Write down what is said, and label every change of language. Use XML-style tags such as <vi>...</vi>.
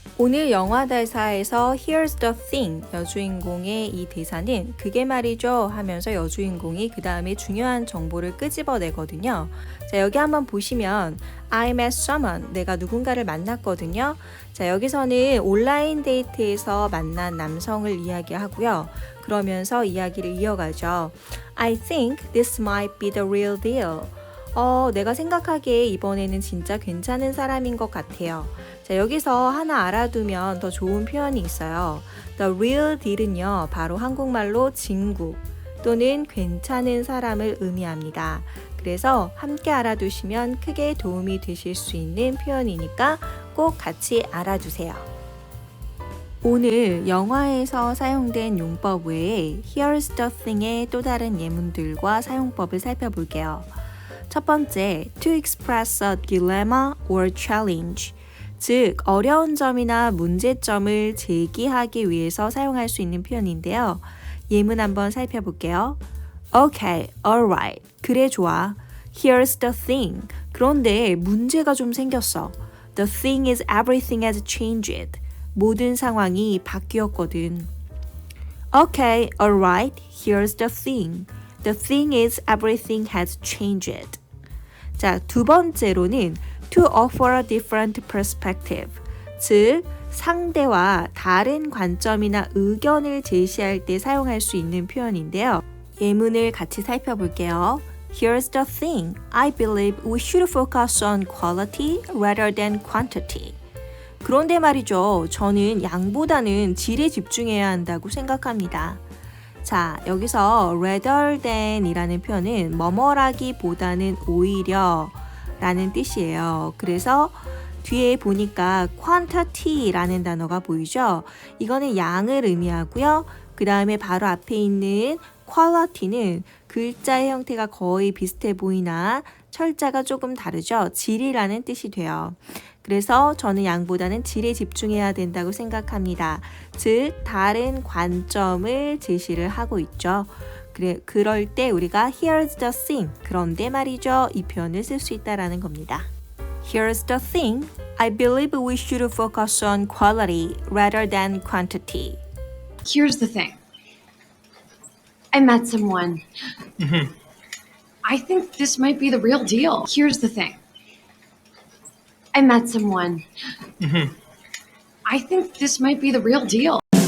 <ko>오늘 영화 대사에서</ko> <en>Here's the thing,</en> <ko>여주인공의 이 대사는 그게 말이죠 하면서 여주인공이 그 다음에 중요한 정보를 끄집어내거든요. 자, 여기 한번 보시면</ko> <en>I met someone,</en> <ko>내가 누군가를 만났거든요. 자, 여기서는 온라인 데이트에서 만난 남성을 이야기하고요. 그러면서 이야기를 이어가죠.</ko> <en>I think this might be the real deal.</en> <ko>내가 생각하기에 이번에는 진짜 괜찮은 사람인 것 같아요. 자, 여기서 하나 알아두면 더 좋은 표현이 있어요.</ko> <en>The real deal</en> <ko>은요, 바로 한국말로 진국 또는 괜찮은 사람을 의미합니다. 그래서 함께 알아두시면 크게 도움이 되실 수 있는 표현이니까 꼭 같이 알아두세요. 오늘 영화에서 사용된 용법 외에</ko> <en>Here's the thing</en> <ko>의 또 다른 예문들과 사용법을 살펴볼게요.</ko> <en>첫 번째, to express a dilemma or challenge.</en> <ko>즉, 어려운 점이나 문제점을 제기하기 위해서 사용할 수 있는 표현인데요. 예문 한번 살펴볼게요.</ko> <en>Okay, alright.</en> <ko>그래, 좋아.</ko> <en>Here's the thing.</en> <ko>그런데 문제가 좀 생겼어.</ko> <en>The thing is everything has changed.</en> <ko>모든 상황이 바뀌었거든.</ko> <en>Okay, alright. Here's the thing. The thing is everything has changed.</en> <ko>자, 두 번째로는</ko> <en>to offer a different perspective.</en> <ko>즉, 상대와 다른 관점이나 의견을 제시할 때 사용할 수 있는 표현인데요. 예문을 같이 살펴볼게요.</ko> <en>Here's the thing. I believe we should focus on quality rather than quantity.</en> <ko>그런데 말이죠. 저는 양보다는 질에 집중해야 한다고 생각합니다. 자, 여기서 rather than 이라는 표현은 뭐뭐라기보다는 오히려 라는 뜻이에요. 그래서 뒤에 보니까 quantity라는 단어가 보이죠? 이거는 양을 의미하고요. 그 다음에 바로 앞에 있는 quality는 글자의 형태가 거의 비슷해 보이나 철자가 조금 다르죠? 질이라는 뜻이 돼요. 그래서 저는 양보다는 질에 집중해야 된다고 생각합니다. 즉, 다른 관점을 제시를 하고 있죠. 그럴 때 우리가</ko> <en>here's the thing,</en> <ko>그런데 말이죠. 이 표현을 쓸 수 있다라는 겁니다.</ko> <en>Here's the thing. I believe we should focus on quality rather than quantity. Here's the thing. I met someone. I think this might be the real deal. Here's the thing. I met someone. I think this might be the real deal.</en>